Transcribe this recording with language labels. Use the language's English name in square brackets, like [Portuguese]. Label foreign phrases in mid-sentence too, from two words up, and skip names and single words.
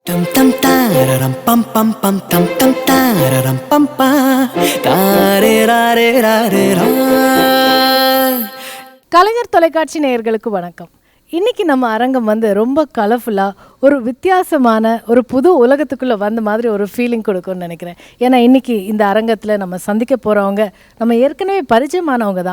[Tamil] Tam tam tararam pam pam pam tam tam tararam pam pa tare rare rare ra. கலைஞர் தொலைக்காட்சி நேயர்களுக்கு வணக்கம். இன்றைக்கி நம்ம அரங்கம் ரொம்ப கலர்ஃபுல்லாக ஒரு வித்தியாசமான ஒரு புது உலகத்துக்குள்ளே வந்த மாதிரி ஒரு ஃபீலிங் கொடுக்கும்னு நினைக்கிறேன். ஏன்னா இன்றைக்கி இந்த அரங்கத்தில் நம்ம சந்திக்க போகிறவங்க நம்ம ஏற்கனவே பரிச்சயமானவங்க தான்.